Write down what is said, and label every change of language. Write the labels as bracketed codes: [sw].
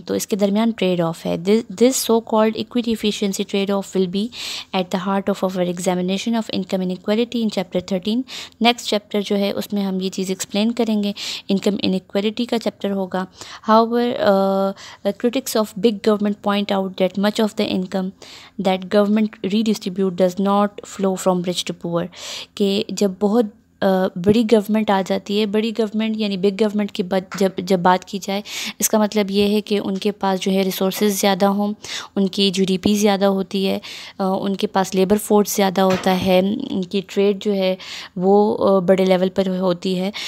[ur] تو اس کے درمیان ٹریڈ آف ہے. [en] This so called equity efficiency trade off will be at the heart of our examination of income inequality in chapter 13. [ur] Next chapter جو ہے اس میں ہم یہ چیز ایکسپلین کریں گے. انکم انیکویلٹی کا چیپٹر ہوگا. [en] However, critics of big government point out that much of the income that government redistribute does not flow from rich to poor. [ur] کہ جب بہت بڑی گورنمنٹ آ جاتی ہے، بڑی گورنمنٹ یعنی بگ گورنمنٹ کی جب بات کی جائے، اس کا مطلب یہ ہے کہ ان کے پاس جو ہے ریسورسز زیادہ ہوں، ان کی جی ڈی پی زیادہ ہوتی ہے، ان کے پاس لیبر فورس زیادہ ہوتا ہے، ان کی ٹریڈ جو ہے وہ بڑے لیول پر ہوتی ہے.